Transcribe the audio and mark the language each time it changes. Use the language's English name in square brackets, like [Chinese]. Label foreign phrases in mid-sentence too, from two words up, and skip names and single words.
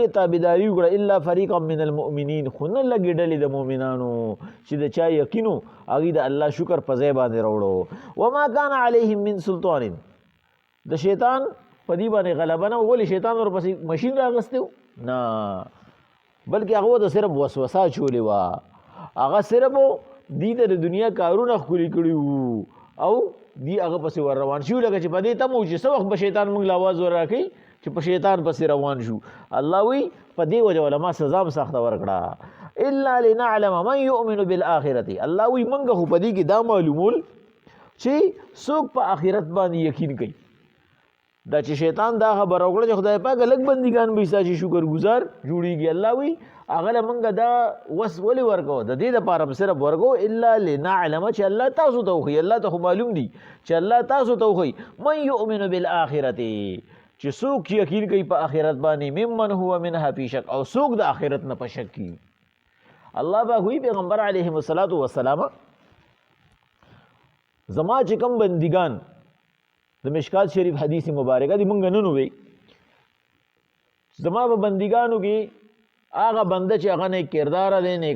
[Pashto] تابعداري وکړه [Arabic] الا فریقا من المؤمنین [Pashto] خو نه لږې ډلې د مؤمنانو چې د چا یقینو هغوی د الله شکر په ځای باندې راوړو [Arabic] وما کان علیهم من سلطان [Pashto] د شیطان په دې باندې غلبه نه ولې شیطان ورپسې مشین راغستی نه بلکې هغه د صرف وسوسه چولې وه هغه صرف دې ته د دنیا کارونه ښکلي کړي وو او دې هغه پسې ور روان شي لکه چې په دې تم و چې څه وخت به شیطان موږ له اواز ور راکوي چې په شیطان پسې روان شو الله وی په دې وجه علما سزا هم سخته ورکړه [Arabic] الا لنعلم من یؤمن بالآخرة [Pashto] الله وی موږ خو په دې کې دا معلومول چې څوک په آخرت باندې یقین کوي دا چې شیطان دا خبره وکړه چې خدای پاک لږ بندګان به ستا چې شکرګزار جوړېږي الله وی هغه له موږ دا وس ولې ورکوو د دې دپاره هم صرف ورکوو [Arabic] الا لنعلم [Pashto] چې الله تاسو ته وښي الله ته خو معلوم دي چې الله تاسو ته وښي [Arabic] من یؤمن بالآخرة [Pashto] چې څوک یقین کوي په آخرت باندې [Arabic] ممن هو منها فی شک [Pashto] او څوک د آخرت نه په شک کي الله پاک وایي پیغمبر [Arabic] علیهم الصلاة والسلام [Pashto] زما چې کوم بندګان د مشکات شریف حدیث مبارکه دی مونږ نن ووی زما په بندګانو کې هغه بنده چې هغه نیک کردار دی نیک